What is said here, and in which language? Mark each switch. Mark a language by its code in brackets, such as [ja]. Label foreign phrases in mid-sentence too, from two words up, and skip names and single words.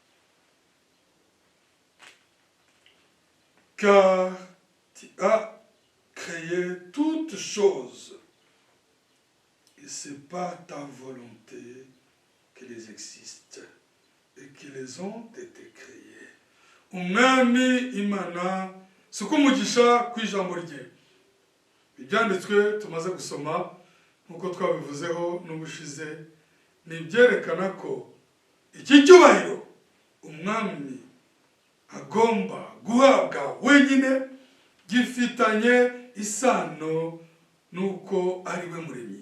[fr] Car tu as créé toutes choses et c'est par ta volonté qu'elles existent et qu'elles ont été créées. [rw] Umwami Imana suko umugisha kw'ijambo rye. Ibyanditswe tumaze gusoma nkuko twabivuzeho n'ubushize ni ibyerekana ko iki cyubahiro umwami agomba guhabwa wenyine gifitanye isano nuko ari we muremyi.